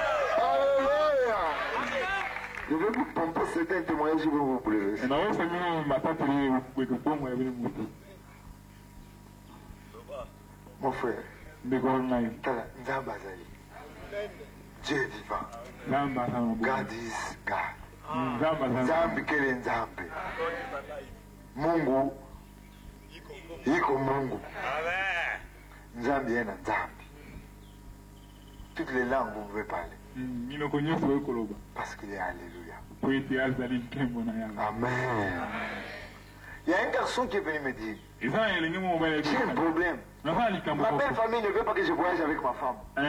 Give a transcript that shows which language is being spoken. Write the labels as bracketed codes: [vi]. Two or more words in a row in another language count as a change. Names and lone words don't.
[fr] Je vais vous pomper c'est un témoignage que vous voulez. Mon frère, Dieu est vivant. [en] God is God. [ktu] Nzambi kele Nzambi. [sw] Mungu iko Mungu. [kg] Nzambi ena Nzambi. [fr] Toutes les langues vous pouvez parler. Parce qu'il est Alléluia. Amen. Il y a un garçon qui est venu me dire, j'ai un problème. Ma belle famille ne veut pas que je voyage avec ma femme.